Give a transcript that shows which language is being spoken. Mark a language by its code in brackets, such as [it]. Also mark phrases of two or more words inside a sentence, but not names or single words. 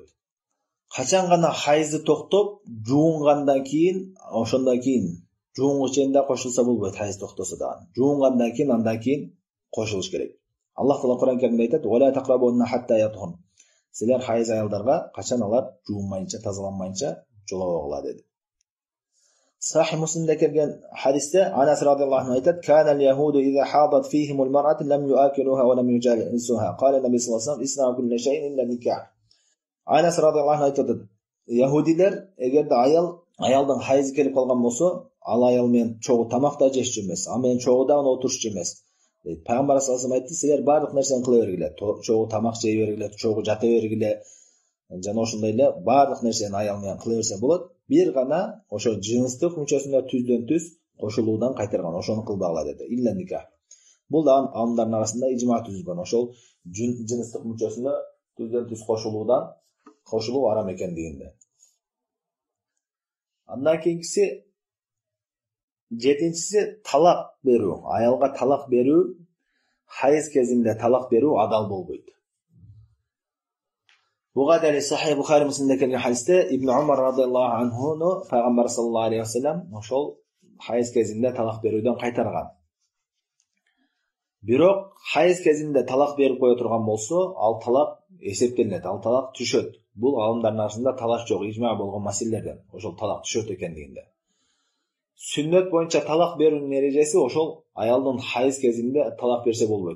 [ky] Качан гана хайызды токтоп, жуунгандан кийин, ошондон кийин жуунгу чейинде кошулса болбойт, хайыз токтосо дагы. Жуунгандан кийин, андан кийин кошулуш керек. Аллах Таала Кур'ан Каримде айтат: [ar] "ولا تقربوهن حتى يطهرن." [ky] Силер хайыз аялдарга качан алар жуунмайынча, тазаланмайынча жолобогула деди. Сахih Муслимде келген хадисте Анас [ar] رضي الله عنه [ky] айтат: [ar] "كان اليهود إذا حاضت فيهم المرأة لم يؤاكلوها ولم يجالسوها." قال النبي صلى الله عليه وسلم اصنعوا كل شيء إلا النكاح." [ky] Анас [ar] رضي الله عنه [ky] айтат: "Яһудилер эгерде аялдын хайызы келип калган болсо, ал аял менен чогуу тамак да жешчү эмес, ал менен чогуу да отурушчу эмес." Пайгамбар [ar] صلى الله عليه وسلم [ky] айтты: "Силер бардык нерсени кыла бергиле, чогуу тамак жей бергиле, чогуу жата бергиле, жана ошондой эле бардык нерсени аял менен кыла берсе болот. Бир гана ошо жыныстык мүчөсүнө түздөн түз кошулуудан кайтарган, ошону кылбагыла" деди. [ar] إلا النكاح. [ky] Бул да аалымдардын арасында ижма түзүлгөн, ошол жыныстык мүчөсүнө түздөн түз кошулуу арам экендигинде. Андан кийинкиси, жетинчиси талак берүү. Аялга талак берүү, хайыз кезинде талак берүү адал болбойт. Буга дали Сахih Бухари Муслимде келген хадисте Ибн Умар [ar] رضي الله عنه [ky] Пайгамбар [ar] صلى الله عليه وسلم [ky] ошол хайыз кезинде талак берүүдөн кайтарган. Бирок хайыз кезинде талак берип кое турган болсо, ал талак эсептелет, ал талак түшөт. Бул аалымдардын арасында талаш жок, ижма болгон маселелерден, ошол талак түшөт экендигинде. Сүннөт боюнча талак берүүнүн эрежеси ошол аялдын хайыз кезинде талак берсе болбойт.